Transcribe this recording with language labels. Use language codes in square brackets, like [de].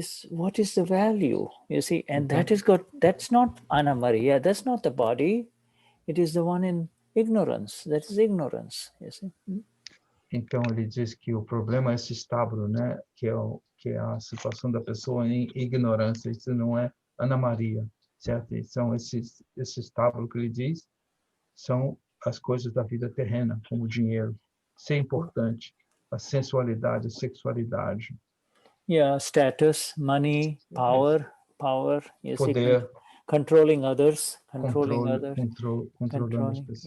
[en] What is the value, you see? And that's not Anna Maria, that's not the body. It is the one in ignorance. That is ignorance, you see. [pt] Então ele diz que o problema é esse estábulo, né? Que é a situação da pessoa em ignorância. Isso não é Ana Maria, certo? São esse estábulo que ele diz, são as coisas da vida terrena, como o dinheiro, ser importante, a sensualidade, a sexualidade. [en] Yeah, status, money, power, you see, [pt] Poder, [en] controlling others, [pt] controle, controlando as